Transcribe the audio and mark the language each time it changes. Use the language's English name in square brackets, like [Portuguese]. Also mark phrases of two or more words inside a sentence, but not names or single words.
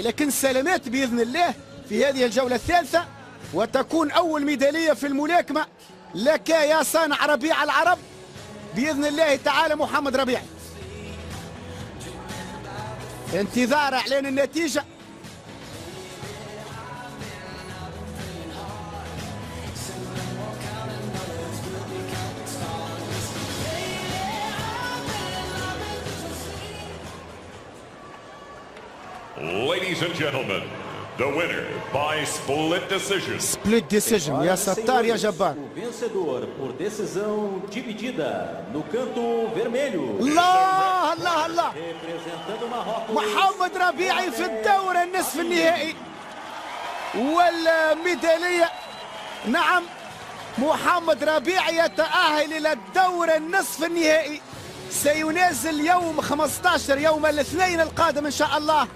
[Arabic] لكن سلامات بإذن الله في هذه الجولة الثالثة، وتكون أول ميدالية في الملاكمة لك يا صانع ربيع العرب بإذن الله تعالى محمد ربيعي. انتظار إعلان النتيجة. [English] Ladies and gentlemen, the winner by split decision. Split decision [Arabic] يا ستار يا جبار. [Portuguese] O vencedor por decisão dividida no canto vermelho. [Arabic] الله الله الله. [Portuguese] Representando Marrocos. [Arabic] محمد ربيعي في الدور النصف النهائي والميدالية. نعم، محمد ربيعي يتأهل إلى الدور النصف النهائي، سينازل يوم 15 يوم الاثنين القادم إن شاء الله.